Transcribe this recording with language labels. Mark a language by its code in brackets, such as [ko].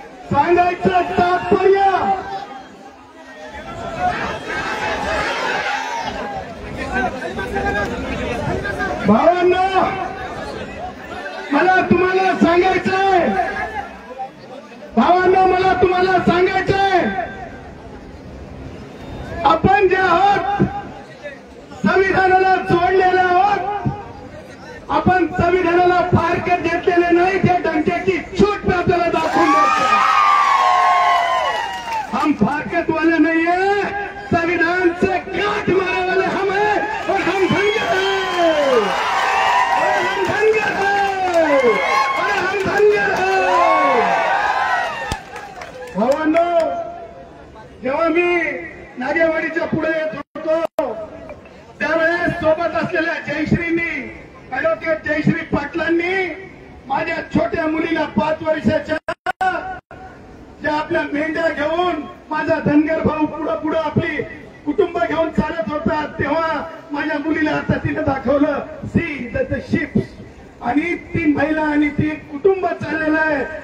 [mr] सांगायचं तात्पर्य भावांनो, मला तुम्हाला सांगायचंय, भावांनो, मला तुम्हाला सांगायचंय, आपण जे आहोत संविधानाला जोडलेले आहोत. आपण संविधानाला फारकत घेतलेले नाही. त्या डंक्याची छूट आपल्याला दाखवून द्यायची. [hi] हम फारकत वाले नहीं है, संविधान से गांठ मारने वाले हम हैं और हम धनगर हैं, और हम धनगर हैं, और हम धनगर हैं. [mr] भावांनो, जेव्हा मी नागेवाडीच्या पुढे येत होतो त्यावेळेस सोबत असलेल्या जयश्रींनी, ऍडव्होकेट जयश्री पाटलांनी माझ्या छोट्या मुलीला 5 वर्षाच्या ज्या आपल्या मेंढ्या घेऊन माझा धनगर भाऊ पुढं आपली कुटुंब घेऊन चालत होता, तेव्हा माझ्या मुलीला आता तिने दाखवलं [en] see the ships, [mr] आणि ती महिला आणि ती कुटुंब चाललेलं आहे.